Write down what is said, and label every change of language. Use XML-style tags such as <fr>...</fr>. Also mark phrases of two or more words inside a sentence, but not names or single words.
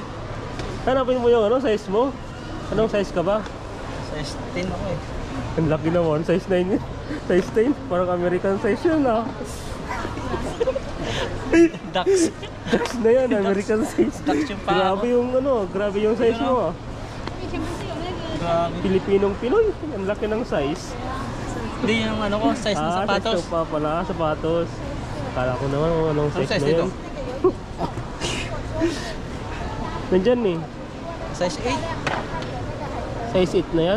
<tl>Hanapin mo yung size mo? Anong size ka ba? Size 10 ako eh. Ang laki naman, size 9 yun. Size 10, parang</tl> <en>American size</en> <tl>yun ah. Ducks. Ducks na yan,</tl> <en>American size.</en> <tl>Ducks yung paa Grabe yung size mo ah.</tl> <zh>以前不是有那个</zh> <tl>Grabe. Pilipinong Pinoy, ang laki ng size. Hindi yung ko, size ng sapatos. Size pa pala, sapatos. Akala ko naman anong size, size na nito? yan. Nandyan eh, Size 8. size 8 na yan.</tl>